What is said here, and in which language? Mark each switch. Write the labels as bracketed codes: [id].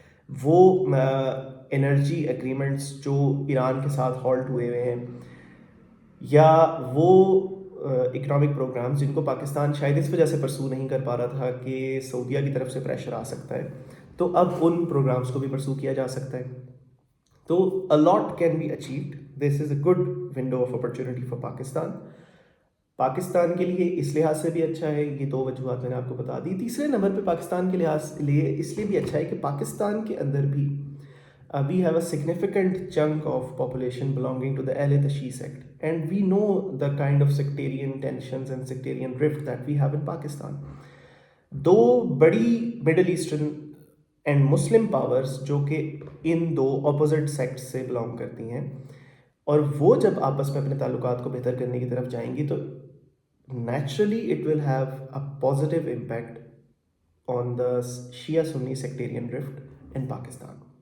[ur] وہ energy agreements جو ایران کے ساتھ ہالٹ ہوئے ہوئے ہیں، یا وہ اکنامک پروگرامز جن کو پاکستان شاید اس وجہ سے پرسو نہیں کر پا رہا تھا کہ سعودیہ کی طرف سے پریشر آ سکتا ہے، تو اب ان پروگرامز کو بھی پرسو کیا جا سکتا ہے. [en] تو a lot can be achieved. This is a good window of opportunity for Pakistan. [ur] Pakistan کے لیے اس لحاظ سے بھی اچھا ہے. یہ 2 وجوہات میں نے آپ کو بتا دی. تیسرے نمبر پہ پاکستان کے لحاظ لیے اس لیے بھی اچھا ہے کہ پاکستان کے اندر بھی [en] we have a significant chunk of population belonging to the Ahle Tashi sect, and we know the kind of sectarian tensions and sectarian rift that we have in Pakistan. [ur] دو بڑی middle eastern and Muslim powers جو کہ ان دو opposite sects سے belong کرتی ہیں، اور وہ جب آپس میں اپنے تعلقات کو بہتر کرنے کی طرف جائیں گی تو [en] Naturally it will have a positive impact on the Shia Sunni sectarian rift in Pakistan.